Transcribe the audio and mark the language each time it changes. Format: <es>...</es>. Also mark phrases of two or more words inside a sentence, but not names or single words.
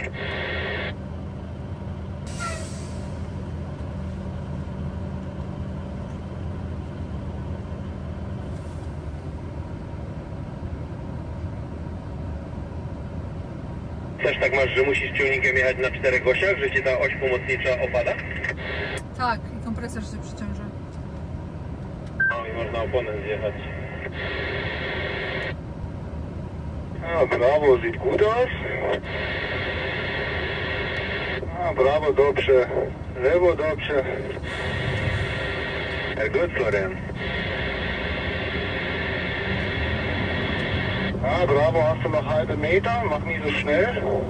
<pl>Też tak masz, że musisz ciągnikiem jechać na 4 osiach, że ci ta oś pomocnicza opada? Tak, i kompresor się przyciąża. No i można oponent zjechać. A, brawo,</pl> <de>sieht gut aus.</de> <pl>A, brawo, dobrze. Lewo, dobrze.</pl> <de>Gut, Florian. Ah, bravo, hast du noch halbe Meter? Mach nicht so schnell.</de>